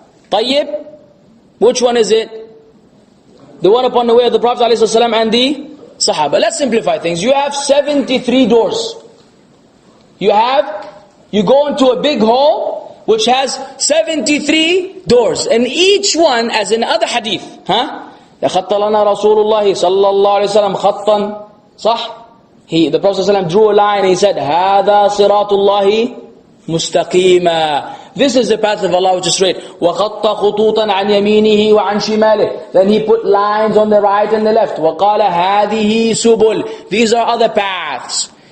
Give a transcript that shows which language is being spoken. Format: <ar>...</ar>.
<en>Tayyib? Which one is it? The one upon the way of the Prophet ﷺ and the Sahaba. Let's simplify things. You have 73 doors. You go into a big hall which has 73 doors. And each one, as in other hadith,</en> <ar>لَخَطَّ لَنَا رَسُولُ اللَّهِ صَلَّى اللَّهُ عَلَيْهِ وسلم خَطًّا صح?</ar> <en>The Prophet ﷺ drew a line and he said,</en> <ar>هَذَا صِرَاطُ اللَّهِ مُسْتَقِيمًا.</ar> <en>This is the path of Allah which is straight.</en> <ar>وَخَطَّ خُطُوطًا عَنْ يَمِينِهِ وَعَنْ شِمَالِهِ.</ar> <en>Then he put lines on the right and the left.</en> <ar>وَقَالَ هَذِهِ سُبُلْ.</ar> <en>These are other paths.</en>